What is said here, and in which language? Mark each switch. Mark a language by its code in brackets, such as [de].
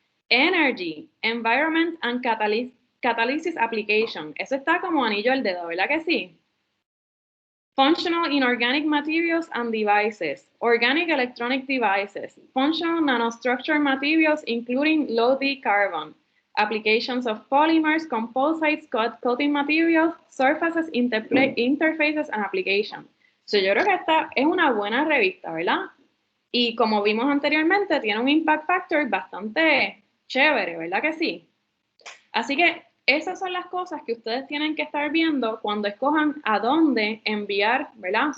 [en] Energy, Environment and Catalysis Application. [es] Eso está como anillo al dedo, ¿verdad que sí? [en] Functional Inorganic Materials and Devices, Organic Electronic Devices, Functional Nanostructure Materials including low-D carbon, Applications of Polymers, Composites, Coating Materials, Surfaces, Interfaces and Applications. [es] So, yo creo que esta es una buena revista, ¿verdad? Y como vimos anteriormente, tiene un impact factor bastante chévere, ¿verdad que sí? Así que esas son las cosas que ustedes tienen que estar viendo cuando escojan a dónde enviar, ¿verdad?